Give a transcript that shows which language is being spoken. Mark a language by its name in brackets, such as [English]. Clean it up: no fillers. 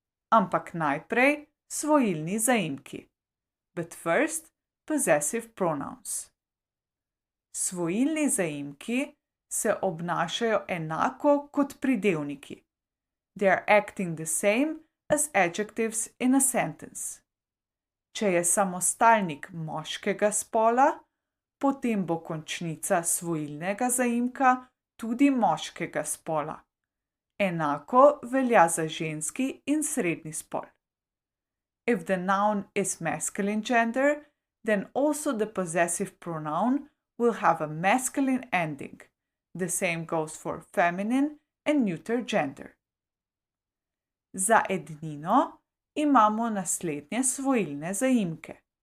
[Slovenian] Ampak najprej svojilni zaimki. [English] But first, possessive pronouns. [Slovenian] Svojilni zaimki se obnašajo enako kot pridevniki. [English] They are acting the same as adjectives in a sentence. [Slovenian] Če je samostalnik moškega spola, potem bo končnica svojilnega zaimka tudi moškega spola. Enako velja za ženski in srednji spol. [English] If the noun is masculine gender, then also the possessive pronoun will have a masculine ending. The same goes for feminine and neuter gender. [Slovenian] Za ednino imamo naslednje svojilne zaimke.